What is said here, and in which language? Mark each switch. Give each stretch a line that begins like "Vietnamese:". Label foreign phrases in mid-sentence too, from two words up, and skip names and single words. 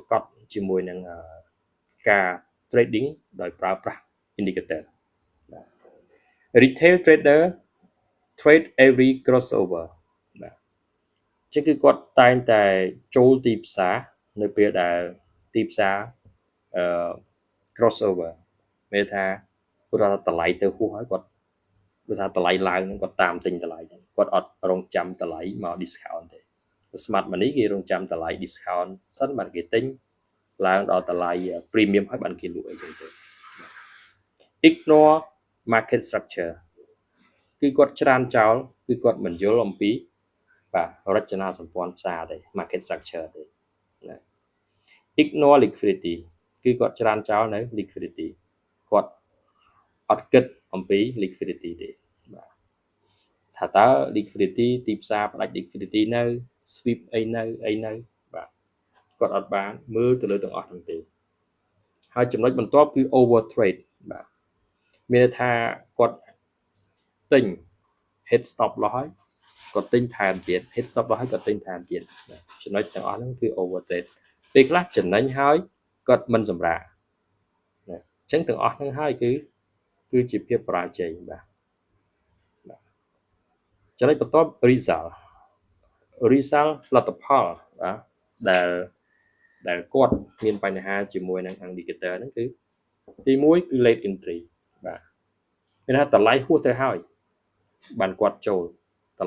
Khmer: កដជាមួយនឹងការ trading ដោយប្រើប្រាស់ indicator បាទ
English: retail trader trade every crossover
Khmer: បាទអញ្ចឹងគឺគាត់តែងតែចូលទីផ្សារនៅពេលដែលទីផ្សារcrossover មានថាគាត់ថាតម្លៃទៅហួសហើយគាត់គឺថាតម្លៃឡើងហ្នឹងគាត់តាមទិញតម្លៃ គាត់អត់រងចាំតម្លៃមក discount ទេ
English: smart money
Khmer: គេរងចាំតម្លៃ discount សិនបានគេទិញឡើងដល់តម្លៃ premium ហើយបានគេលក់អីចឹងទៅ
English: ignore market structure
Khmer: គឺគាត់ ច្រានចោលគឺគាត់មិនយល់អំពីបាទរចនាសម្ព័ន្ធផ្សារទេ
English: market structure
Khmer: ទេណា
English: ignore liquidity
Khmer: គឺគាត់ច្រានចោលនៅ liquidity គាត់ អត់គិតអំពី liquidity ទេបាទថាតើ liquidity ទីផ្សារផ្ដាច់ liquidity នៅ sweep អីនៅបាទ គាត់អត់បានមើលទៅលើទាំងអស់ហ្នឹងទេហើយចំណុចបន្ទាប់គឺ
English: over trade
Khmer: បាទមានន័យថាគាត់ទិញ
English: hit stop loss
Khmer: ហើយគាត់ទិញថែមទៀត
English: hit stop loss
Khmer: ហើយគាត់ទិញថែមទៀតចំណុចទាំងអស់ហ្នឹងគឺ
English: over trade
Khmer: ពេលខ្លះចំណេញហើយគាត់មិនសម្រាណាអញ្ចឹងទាំងអស់ហ្នឹងហើយគឺជាភាពបរាជ័យបាទ ចំណុចបន្ទាប់ result លទ្ធផលបាទដែលគាត់មានបញ្ហាជាមួយនឹង indicator ហ្នឹងគឺទី1គឺ
English: late entry
Khmer: បាទមានថាតម្លៃហួសទៅហើយបានគាត់ចូលតម្លៃ